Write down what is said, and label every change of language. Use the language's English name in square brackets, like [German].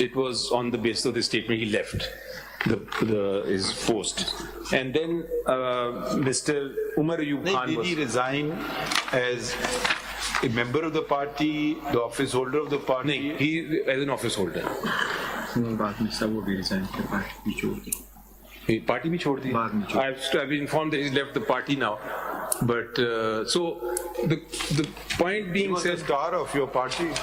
[English] It was on the basis of the statement he left his post. And then Mr. Umar Ayub Khan did he resign as a member of the party, the office holder of the party? [Urdu] نہیں, [English] he as an office holder. [Urdu] بعد میں سب وہ بھی resign کر party بھی چھوڑ دی. Party بھی چھوڑ دی. [English] I've been informed that he's left the party now. But so the point being, he was the star of your party.